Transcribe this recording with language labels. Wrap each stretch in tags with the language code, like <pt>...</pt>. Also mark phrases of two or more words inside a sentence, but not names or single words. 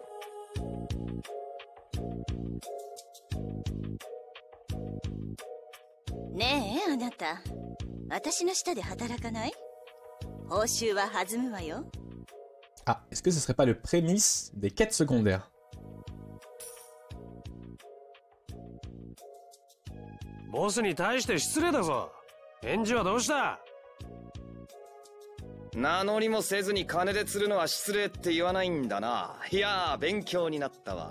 <fr>Ah, est-ce que ce serait pas le prémisse des quêtes secondaires?</fr> <ja>ボスに対して失礼だぞ。返事はどうした？名乗りもせずに金で釣るのは失礼って言わないんだな。いやー、勉強になったわ。</ja>